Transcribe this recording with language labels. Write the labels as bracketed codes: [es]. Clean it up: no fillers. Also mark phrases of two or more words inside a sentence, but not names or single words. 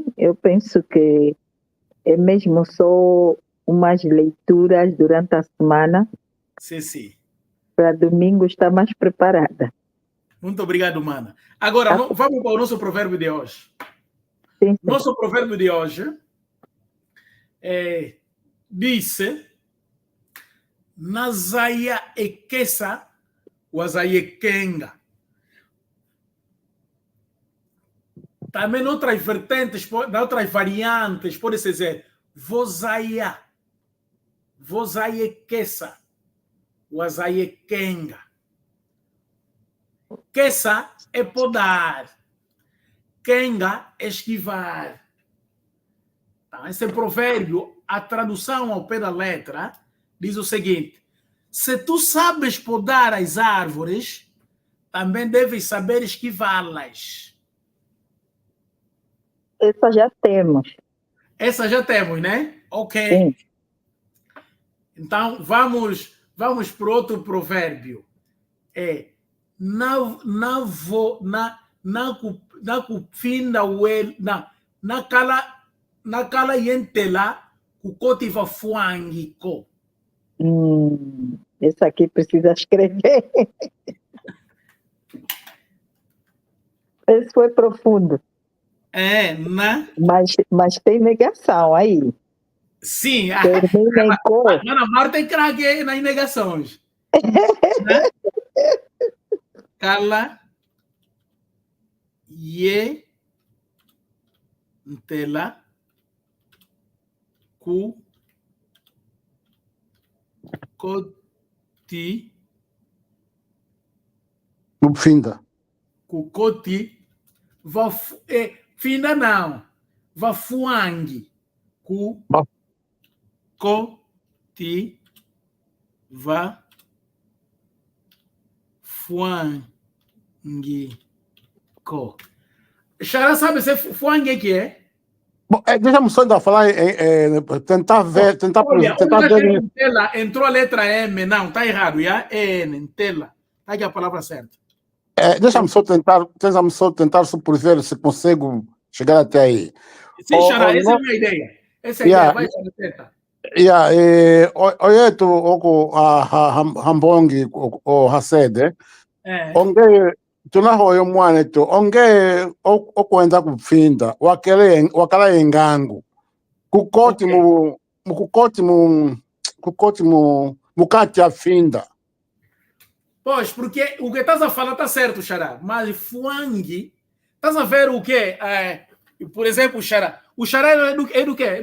[pt] Eu penso que é mesmo só umas leituras durante a semana. Sim. Para domingo estar mais preparada. Muito obrigado, Mana. Agora, vamos para o nosso provérbio de hoje. Sim. Nosso provérbio de hoje disse: [kg] Nazaya ekesa wazayekenga. [pt] Também outras vertentes, outras variantes, pode-se dizer [kg] vozaya ekesa wazayekenga. [pt] Kesa é podar, kenga é esquivar. Então, esse provérbio, a tradução ao pé da letra, diz o seguinte: se tu sabes podar as árvores, também deves saber esquivá-las. Essa já temos. Essa já temos, né? Ok. Sim. Então, vamos para outro provérbio. [kg] Na kala yentela kukotiva fuangiko. [pt] Esse aqui precisa escrever. Esse foi profundo. Mas tem negação aí. Sim. Mana Marta é craque nas negações. [kg] Kala ye ntela ku koti Finda. kukoti Finda não. Vafuang. Co. Ti. Va. Fuang. Co. [pt] Xará sabe se Fuang que é? Bom, deixa-me só ainda falar, tentar ver, tentar Olha, ver. em tela entrou a letra M, não, tá errado, já? N, em tela. Tá aqui a palavra certa. Deixa-me só tentar ver se consigo chegar até aí. Sim, Xará, essa é a minha ideia. Essa é a ideia, vai, Xará. Olha, tu, Hambongi, o Hasede, onde [kg] tu na hoyo mwane tu, onde o kwenda kufinda, wakala engango, kukoti mukati a finda. [pt] Pois, porque o que estás a falar está certo, Xará, mas Fuang, estás a ver o quê? Por exemplo, o Xará é do quê?